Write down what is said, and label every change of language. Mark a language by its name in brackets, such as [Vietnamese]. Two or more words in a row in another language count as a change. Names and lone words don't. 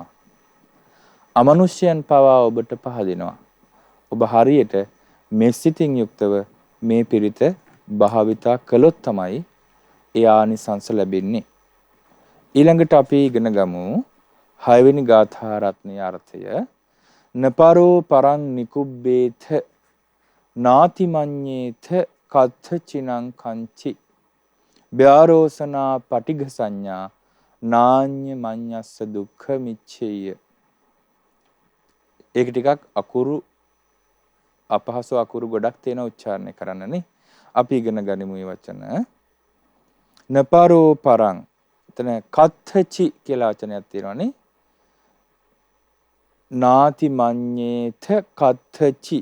[Sinhala] අමනුෂ්‍යයන් පවා ඔබට පහදිනවා. ඔබ හරියට මෙසිතින් යුක්තව මේ පිරිත භාවිතා කළොත් තමයි ඒ ආනිසංස ලැබෙන්නේ. ඊළඟට අපි ඉගෙන ගමු 6 වෙනි ගාථා රත්නයේ අර්ථය. [Pali] නපරෝ පරං නිකුබ්බේත නාති මඤ්ඤේත කත්ථ චිනං කංචි ව්‍යාරෝසනා පටිඝ සංඥා නාඤ්ඤ මඤ්ඤස්ස දුක්ඛ මිච්ඡේය. [Sinhala] ඒක ටිකක් අකුරු අපහසු අකුරු ගොඩක් තියෙන උච්චාරණය කරන්නනේ. අපි ඉගෙන ගනිමු මේ වචන. [Pali] නපරෝ පරං. [Sinhala] එතන කත්ථචි කියලා වචනයක් තියෙනවානේ. [Pali] නාති මඤ්ඤේත කත්ථචි.